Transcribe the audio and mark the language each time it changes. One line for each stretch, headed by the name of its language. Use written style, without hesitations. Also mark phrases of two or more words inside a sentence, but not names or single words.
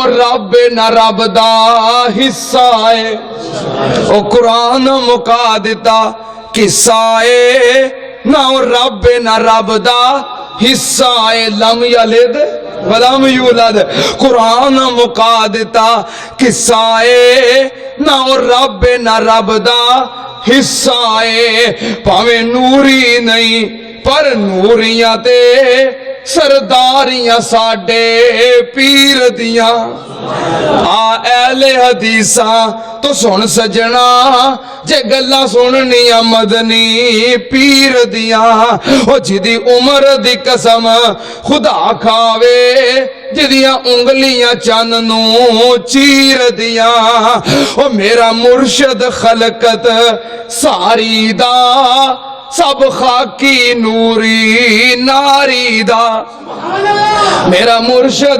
Punjabi: رب نہ رب دا حصہ ہے او قرآن مکا دیتا قصہ ہے نہ رب نہ رب دا حصہ ہے
Arabic: لم یلد ولم یولد
Punjabi: قرآن مکا دیتا قصہ ہے نہ رب نہ رب دا حصہ ہے پاویں نوری نہیں پر نوریاں تے سرداریاں ساڈے پیر دیاں آ اہل حدیثاں تو سن سجنا جے گلاں سننیاں مدنی پیر دیاں او جدی عمر دی قسم خدا کھاوے جدیاں انگلیاں چن نو چیر دیاں او میرا مرشد خلقت ساری دا سب خاکی نوری ناری دا میرا مرشد